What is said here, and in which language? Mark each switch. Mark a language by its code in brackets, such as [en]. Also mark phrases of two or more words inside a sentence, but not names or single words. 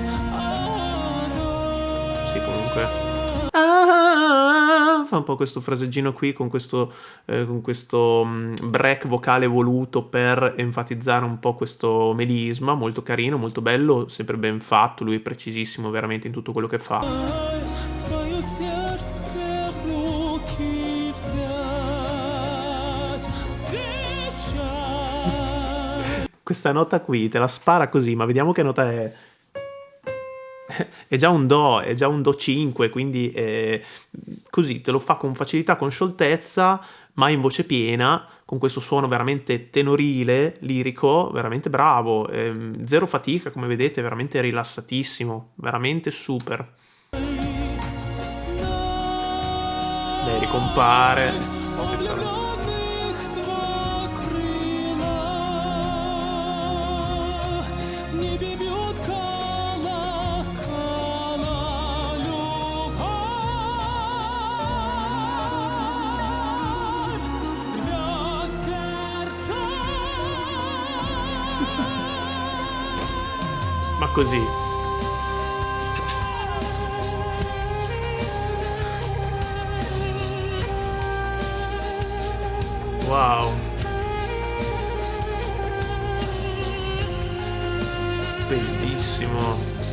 [it] Sì, comunque. Fa un po' questo fraseggino qui con questo break vocale voluto per enfatizzare un po' questo melisma, molto carino, molto bello, sempre ben fatto, lui è precisissimo veramente in tutto quello che fa. [ru] Твое сердце в руки взять, встречай. [it] Questa nota qui te la spara così, ma vediamo che nota è. È già un Do 5, quindi così te lo fa con facilità, con scioltezza, ma in voce piena, con questo suono veramente tenorile, lirico, veramente bravo, zero fatica, come vedete, veramente rilassatissimo, veramente super. Beh, ricompare. [ru] О влюбленных два крыла. В небе бьют колокола. Любовь рвет сердца. [it] Ma così. Wow. Bellissimo.